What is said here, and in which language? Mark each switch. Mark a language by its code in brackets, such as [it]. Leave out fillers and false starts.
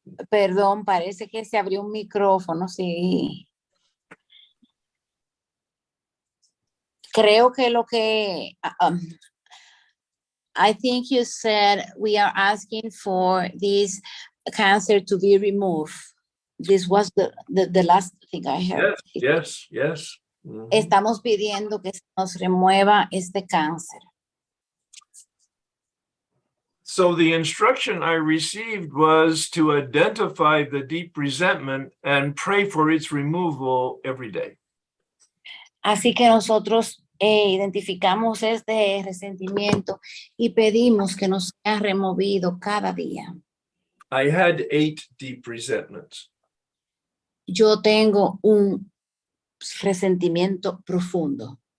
[es] Perdón, parece que se abrió un micrófono, sí. Creo que [en] I think you said we are asking for this cancer to be removed. This was the last thing I heard. Yes. Mm-hmm. [es] Estamos pidiendo que se nos remueva este cáncer. [en] So the instruction I received was to identify the deep resentment and pray for its removal every day. [es] Así que nosotros identificamos este resentimiento y pedimos que nos sea removido cada día. [en] I had 8 deep resentments. [es] Yo tengo un resentimiento profundo.